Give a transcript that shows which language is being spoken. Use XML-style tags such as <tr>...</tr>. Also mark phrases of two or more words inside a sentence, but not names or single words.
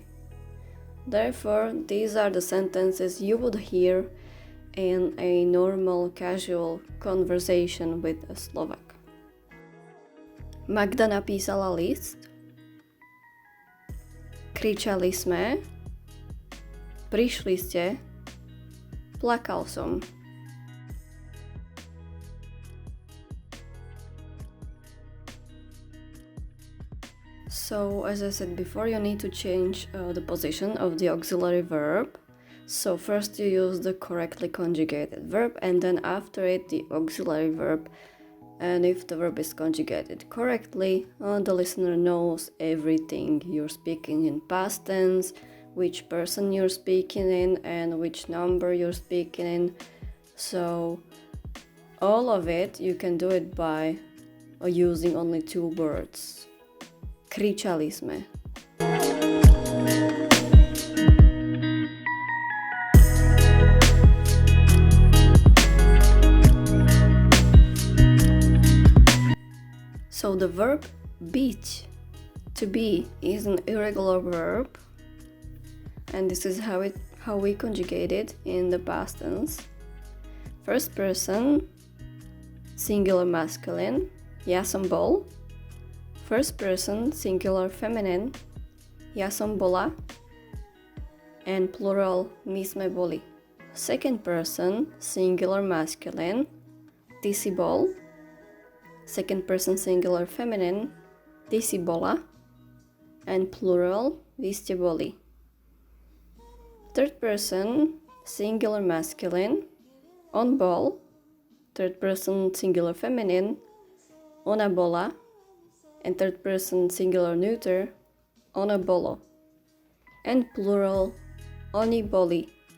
<en>Therefore, these are the sentences you would hear in a normal, casual conversation with a Slovak.</en> <sk>Magda napísala list. Kričali sme. Prišli ste. Plakal som.</sk> <en>So, as I said before, you need to change the position of the auxiliary verb. So first you use the correctly conjugated verb and then after it the auxiliary verb. And if the verb is conjugated correctly, the listener knows everything you're speaking in past tense, which person you're speaking in and which number you're speaking in. So all of it you can do it by using only two words.</en> <sk>Kričali sme.</sk> <en>So the verb byť, to be, is an irregular verb, and this is how we conjugate it in the past tense. First person, singular masculine,</en> <sk>ja som bol.</sk> <en>First person, singular feminine,</en> <sk>ja som bola.</sk> <en>And plural,</en> <sk>my sme boli.</sk> <en>Second person, singular masculine,</en> <sk>ty si bol.</sk> <en>Second person, singular feminine,</en> <sk>ty si bola.</sk> <en>And plural,</en> <sk>vy ste boli.</sk> <en>Third person, singular masculine,</en> <sk>on bol.</sk> <en>Third person, singular feminine,</en> <sk>ona bola.</sk> <en>And third person, singular neuter,</en> <sk>ona bolo.</sk> <en>And plural,</en> <sk>oni boli.</sk>